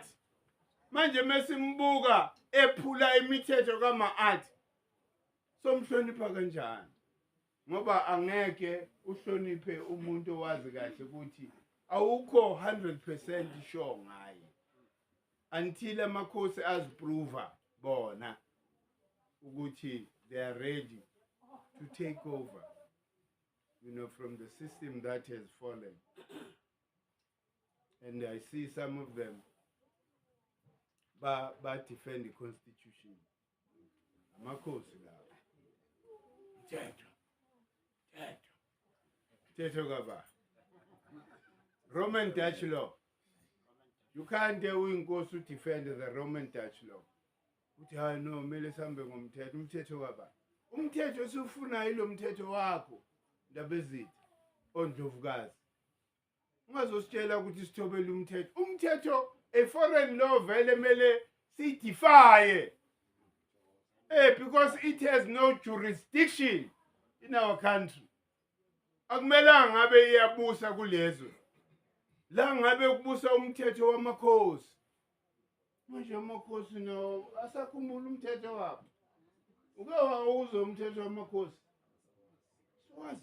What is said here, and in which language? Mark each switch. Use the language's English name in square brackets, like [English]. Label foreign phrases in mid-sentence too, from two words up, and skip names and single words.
[Zulu] Manje mesimbuka ephula imithetho kama-art, somhlonipha kanjani? Ngoba angeke uhloniphe umuntu owazi kahle ukuthi awukho [English] 100% sure [Zulu] ngaye until amakhosi aziprove bona ukuthi [English] they are ready to take over, from the system that has fallen. And I see some of them defend the constitution. [Zulu] Amakhosi lawo. Mthetho kaba. Roman Dutch law. [English] You can't uyinkosi to defend the Roman Dutch law. [Zulu] Uthi hayi no mele sambe ngomthetho. Umthetho kaba. Umthetho usufuna yilo mthetho wakho. Ndaba ezithi ondlovukazi. Ungazositshela ukuthi sithobele umthetho. Umthetho [English] a foreign law [Zulu] vele mele sidefy. [English] Because it has no jurisdiction in our country. [Zulu] Akumelanga ngabe iyabusa kulezo. La ngabe kubusa umthetho wamakhosi. Manje amakhosi no asakhumbula umthetho wabo. Uke wawuzwa umthetho wamakhosi. Swazi.